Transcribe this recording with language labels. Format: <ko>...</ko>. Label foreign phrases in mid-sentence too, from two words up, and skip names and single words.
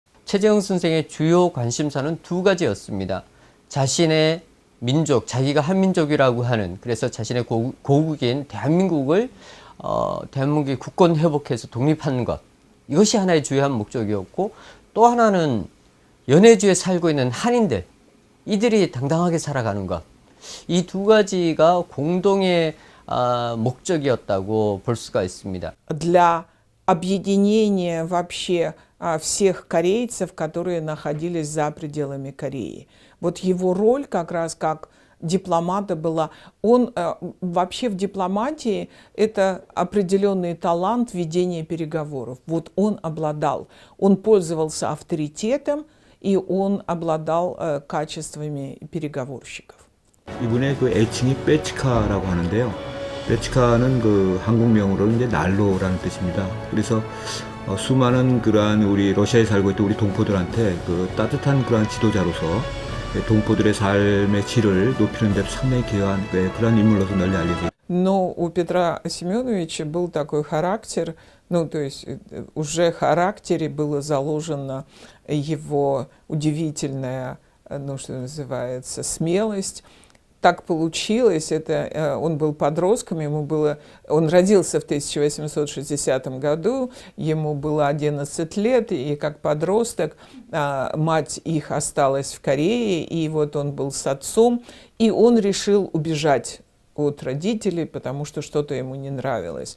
<ko>최재형 선생의 주요 관심사는 두 가지였습니다. 자신의 민족, 자기가 한민족이라고 하는, 그래서 자신의 고국인 대한민국이 국권 회복해서 독립하는 것, 이것이 하나의 주요한 목적이었고, 또 하나는 연해주에 살고 있는 한인들, 이들이 당당하게 살아가는 것, 이 두 가지가 공동의 목적이었다고 볼 수가 있습니다.</ko> <ru>Для объединения вообще всех корейцев, которые находились за пределами Кореи. Вот его роль как раз как дипломата была. Он вообще в дипломатии это определенный талант ведения переговоров. Вот он обладал. Он пользовался авторитетом, и он обладал качествами переговорщиков.</ru> <ko>이분의 그 애칭이 빼치카라고 하는데요. 빼치카는 그 한국명으로는 이제 난로라는 뜻입니다. 그래서 수많은 그러한 우리 러시아에 살고 있던 우리 동포들한테 그 따뜻한 그러한 지도자로서 동포들의 삶의 질을 높이는 데 상당히 기여한 그런 인물로서 널리 알려져 있습니다.</ko> <ru>Но у Петра Семеновича был такой характер, ну, то есть уже в характере было заложено его удивительная, ну, что называется, смелость. Так получилось, он был подростком, он родился в 1860 году, ему было 11 лет, и как подросток мать их осталась в Корее, и вот он был с отцом, и он решил убежать от родителей, потому что что-то ему не нравилось.</ru>